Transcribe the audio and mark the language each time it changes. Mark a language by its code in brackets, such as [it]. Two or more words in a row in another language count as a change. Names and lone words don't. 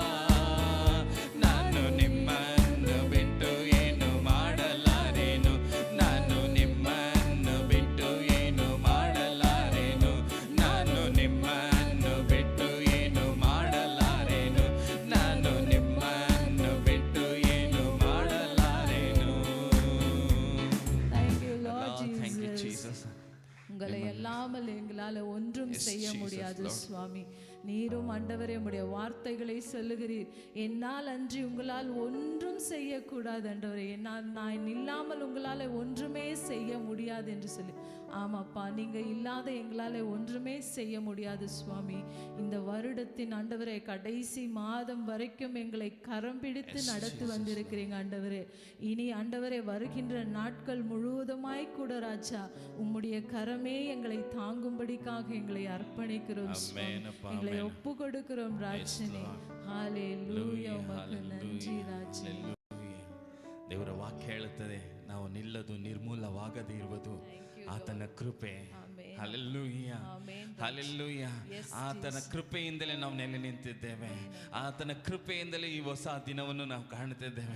[kn] ನಾನು ನಿಮ್ಮನ್ನು ಬಿಟ್ಟು ಏನು ಮಾಡಲಾರೆನು, ನಾನು ನಿಮ್ಮನ್ನು ಬಿಟ್ಟು ಏನು ಮಾಡಲಾರೆನು, ನಾನು ನಿಮ್ಮನ್ನು ಬಿಟ್ಟು ಏನು ಮಾಡಲಾರೆನು, ನಾನು ನಿಮ್ಮನ್ನು ಬಿಟ್ಟು ಏನು ಮಾಡಲಾರೆನು. [en] Thank you, Lord Thank you, Jesus. Jesus. [ta] உங்களை எல்லாமல் எங்களால் ஒன்றும் [en] Yes, [ta] செய்ய [en] Jesus, [ta] முடியாது [en] Lord. [ta] சுவாமி. நீரும் ஆண்டவரே உம்முடைய வார்த்தைகளை சொல்லுகிறீர். என்னால் அன்றி உங்களால் ஒன்றும் செய்யக்கூடாது ஆண்டவரே. நான் இல்லாமல் உங்களால் ஒன்றுமே செய்ய முடியாது என்று சொல்லி. ஆமாப்பா, நீங்க இல்லாத எங்களால் ஒன்றுமே செய்ய முடியாது சுவாமி. இந்த வருடத்தின் ஆண்டவரே கடைசி மாதம் வரைக்கும் எங்களை கரம் பிடித்து நடத்தி வந்திருக்கிறீங்க ஆண்டவரே. இனி ஆண்டவரே வருகின்ற நாட்கள் முழுவதுமாய் கூட ராஜா உம்முடைய கரமே எங்களை தாங்கும்படிக்காக எங்களை அர்ப்பணிக்கிறோம் சுவாமி. எங்களை ஒப்பு கொடுக்கிறோம் ராஜனே. ஹalleluya, உமக்கு நன்றி ರಾಜನೇ. [kn] ದೇವರ ವಾಕ್ಯ ಹೇಳುತ್ತದೆ, ನಾವು ನಿಲ್ಲದು ನಿರ್ಮೂಲವಾಗದೇ ಇರುವುದು ಆತನ ಕೃಪೆ. ಹಲ್ಲೆಲೂಯಾ, ಹಲ್ಲೆಲೂಯಾ. ಆತನ ಕೃಪೆಯಿಂದಲೇ ನಾವು ನೆಲೆ ನಿಂತಿದ್ದೇವೆ. ಆತನ ಕೃಪೆಯಿಂದಲೇ ಈ ಹೊಸ ದಿನವನ್ನು ನಾವು ಕಾಣುತ್ತಿದ್ದೇವೆ.